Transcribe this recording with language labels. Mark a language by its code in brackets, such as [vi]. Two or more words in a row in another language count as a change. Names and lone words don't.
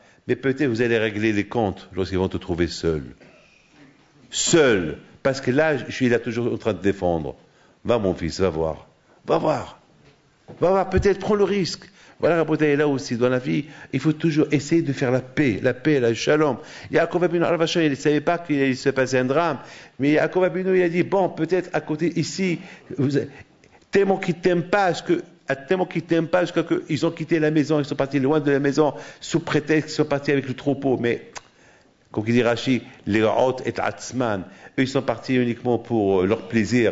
[fr] Mais peut-être vous allez régler les comptes lorsqu'ils vont te trouver seul. Seul. Parce que là, je suis là toujours en train de défendre. Va mon fils, va voir. Va voir. Va voir, peut-être, prends le risque. Voilà, Rabotai, là aussi, dans la vie, il faut toujours essayer de faire la paix, le shalom. Yaakov Avinu, il ne savait pas qu'il allait se passer un drame, mais Yaakov Avinu, il a dit, bon, peut-être à côté, ici, tellement qu'ils ne t'aiment pas, jusqu'à qu'ils ont quitté la maison, ils sont partis loin de la maison, sous prétexte qu'ils sont partis avec le troupeau, mais, comme il dit Rashi, les hôtes et atzman, eux, ils sont partis uniquement pour leur plaisir.